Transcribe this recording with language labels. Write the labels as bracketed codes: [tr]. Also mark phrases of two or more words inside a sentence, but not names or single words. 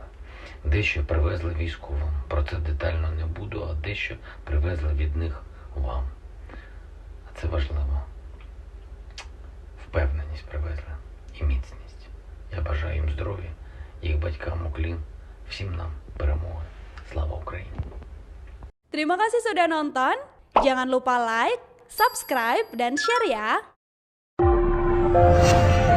[uk] Дещо привезли військовим, про це детально не буду, а дещо привезли від них вам. А це важливо. Впевненість привезли і міцність. Я бажаю їм здоров'я, їх батькам уклін, всім нам перемоги. Слава Україні! [id] Terima kasih sudah nonton. Jangan lupa [en] like, subscribe, [id] dan share ya.